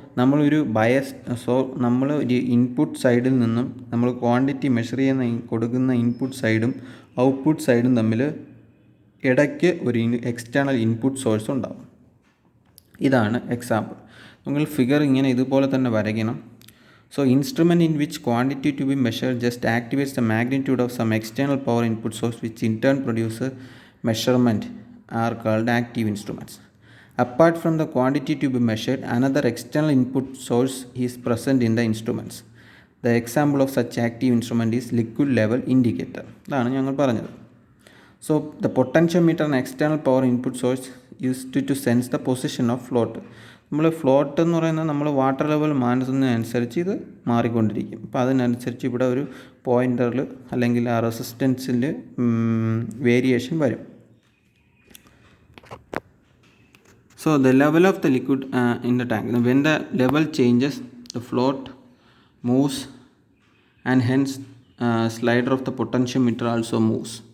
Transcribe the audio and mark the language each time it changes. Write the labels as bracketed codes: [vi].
[ml] നമ്മൾ ഒരു ഇൻപുട്ട് സൈഡിൽ നിന്നും നമ്മൾ ക്വാണ്ടിറ്റി മെഷർ ചെയ്യുന്ന കൊടുക്കുന്ന ഇൻപുട്ട് സൈഡും ഔട്ട്പുട്ട് സൈഡും തമ്മിൽ ഇടയ്ക്ക് ഒരു എക്സ്റ്റേണൽ ഇൻപുട്ട് സോഴ്സ് ഉണ്ടാകും. ഇതാണ് എക്സാമ്പിൾ. നിങ്ങൾ ഫിഗർ ഇതുപോലെ തന്നെ വരയ്ക്കണം. [en] So instrument in which quantity to be measured just activates the magnitude of some external power input source, which in turn produces measurement, are called active instruments. Apart from the quantity to be measured, another external input source is present in the instruments. The example of such active instrument is liquid level indicator. [ml] അതാണ് ഞങ്ങൾ പറഞ്ഞത്. [en] So the potentiometer, an external power input source, used to sense the position of float. [ml] നമ്മൾ float എന്ന് പറയുന്നത് നമ്മൾ water level മാറ്റുന്നതിനനുസരിച്ച് ഇത് മാറിക്കൊണ്ടിരിക്കും. അപ്പോൾ അതിനനുസരിച്ച് ഇവിടെ ഒരു പോയിൻ്ററിൽ അല്ലെങ്കിൽ ആ റെസിസ്റ്റൻസിൽ വേരിയേഷൻ വരും. [en] So the level of the liquid in the tank, when the level changes, the float moves and hence slider of the potentiometer also moves.